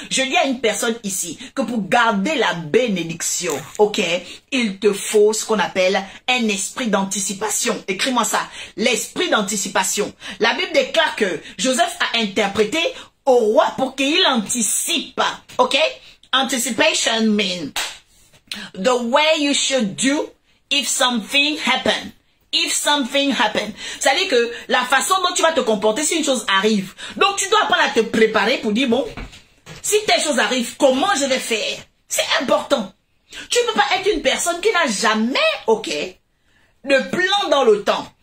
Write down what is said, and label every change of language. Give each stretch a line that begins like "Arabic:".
French: Je dis à une personne ici que pour garder la bénédiction, ok, il te faut ce qu'on appelle un esprit d'anticipation. Écris-moi ça. L'esprit d'anticipation. La Bible déclare que Joseph a interprété au roi pour qu'il anticipe. Ok?
English: Anticipation means the way you should do if something happen. If something happen.
French: C'est-à-dire que la façon dont tu vas te comporter si une chose arrive. Donc tu dois apprendre à te préparer pour dire, bon, si telle chose arrive, comment je vais faire? C'est important. Tu ne peux pas être une personne qui n'a jamais, ok, de plan dans le temps.